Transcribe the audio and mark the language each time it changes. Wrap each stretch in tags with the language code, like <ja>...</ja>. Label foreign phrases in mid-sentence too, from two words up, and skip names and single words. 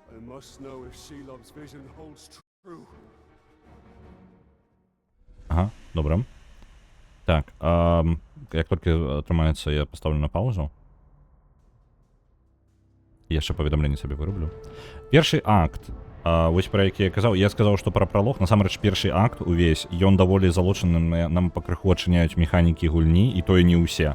<en>I must know if Shelob's vision holds true.</en> <be>Ага, добра. Так, як толькі атрымаецца, я пастаўлю на паузу. Яшчэ паведамленне сабе выраблю. Першы акт, вось пра які я казаў, я сказаў, што пра пралог, насамрэч першы акт увесь, ён даволі залучаны, нам пакрыху адчыняюць механікі гульні, і тое не ўсе.</be>